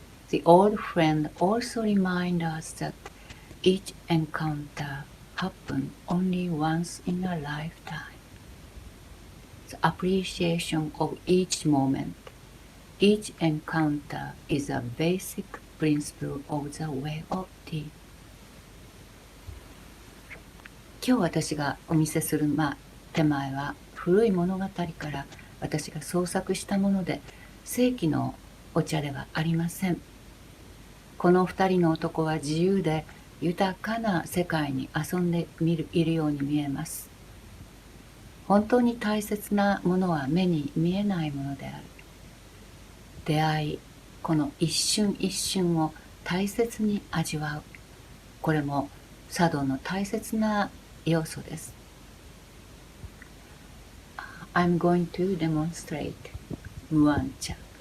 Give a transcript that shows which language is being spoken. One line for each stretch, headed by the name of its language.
English: The old friend also reminds us that each encounter happens only once in a lifetime. The appreciation of each moment, each encounter is a basic principle of the way of tea.
Japanese: 今日私がお見せする、手前は古い物語から私が創作したもので、正規のお茶ではありません。この二人の男は自由で豊かな世界に遊んでいるように見えます。本当に大切なものは目に見えないものである。出会い、この一瞬一瞬を大切に味わう。これも茶道の大切な要素です。
English: I'm going to demonstrate MuanCha.